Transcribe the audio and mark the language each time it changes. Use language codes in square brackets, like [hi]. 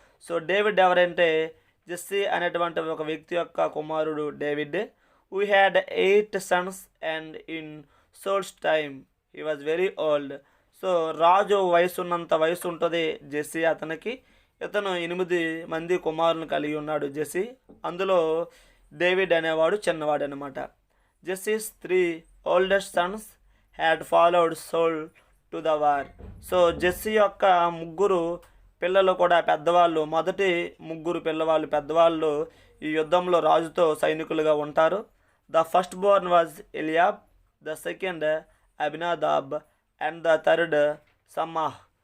[te] So David ఎవరంటే Jessie అనేటువంటి ఒక వ్యక్తి యొక్క కుమారుడు David. [en] We had 8 sons and in Saul's time he was very old. [te] So రాజు ఉన్నంత వయసు ఉంటుంది జెస్సీ అతనికి. ఇతను 8 మంది కుమారులను కలిగి ఉన్నాడు జెస్సీ. అందులో డేవిడ్ అనేవాడు చిన్నవాడు అనమాట. [en] Jesse's 3 oldest sons had followed Saul to the war. [te] So Jessie యొక్క ముగ్గురు పిల్లలు కూడా పెద్దవాళ్ళు, మొదటి ముగ్గురు పిల్లవాళ్ళు పెద్దవాళ్ళు ఈ యుద్ధంలో రాజుతో సైనికులుగా ఉంటారు. [en] The first born was Eliab, the second Abinadab and the third Shammah.